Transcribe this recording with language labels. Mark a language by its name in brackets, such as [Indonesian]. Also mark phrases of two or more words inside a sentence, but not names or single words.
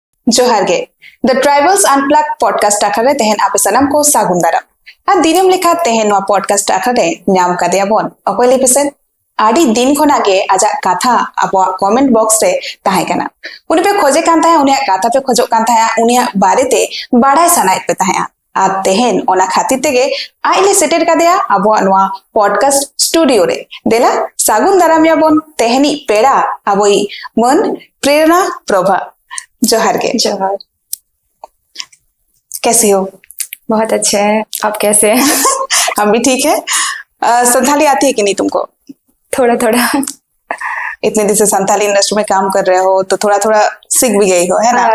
[Santali] Johar ge. The Tribals Unplugged podcast akare tehen ape sanam ko sagun daram. A dinam lekha tehen noa podcast akare nyam kadeya bon. Okoy lepisen adi din khon age ajak katha abo comment box re tahe kana. Uni pe khoje kan tahe unia katha pe khojok kan tahe unia barete badai sanaet pe tahe. A tehen ona khatir tege aile setter kadeya abo noa podcast studio re. Dela sagun daram ya bon teheni pera aboi mon प्रेरणा प्रभा जोहार के। [Hindi] जोहार। कैसी हो? बहुत अच्छे हैं, आप कैसे हैं? हम भी ठीक है। संथाली आती है कि नहीं तुमको? थोड़ा थोड़ा। इतने दिन से संथाली इंडस्ट्री में काम कर रहे हो तो थोड़ा थोड़ा सीख भी गई हो, है ना?